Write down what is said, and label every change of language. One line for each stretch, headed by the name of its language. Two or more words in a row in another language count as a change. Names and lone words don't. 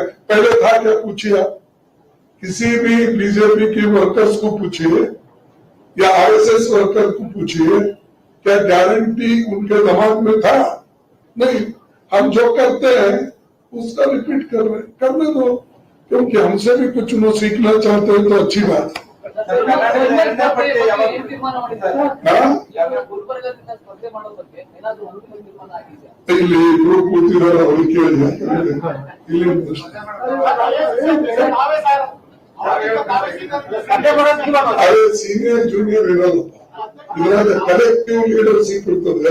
Hindi: पहले था क्या पूछिए, किसी भी बीजेपी के वर्कर्स को पूछिए या आरएसएस वर्कर को पूछिए, क्या गारंटी उनके दिमाग में था? नहीं। हम जो करते हैं उसका रिपीट करने दो, क्योंकि हमसे भी कुछ लोग सीखना चाहते हैं तो अच्छी बात है।
Kannada: ಇಲ್ಲಿ ಇಬ್ರು ಕೂತಿದ್ದಾರೆ, ಅವ್ರಿಗೆ ಕೇಳಿ ಇಲ್ಲಿ ಅದೇ
English: senior junior
Kannada: ಇರಲ್ಲಪ್ಪ, ಇದರಾಗ
English: collective leadership
Kannada: ಇರ್ತದೆ.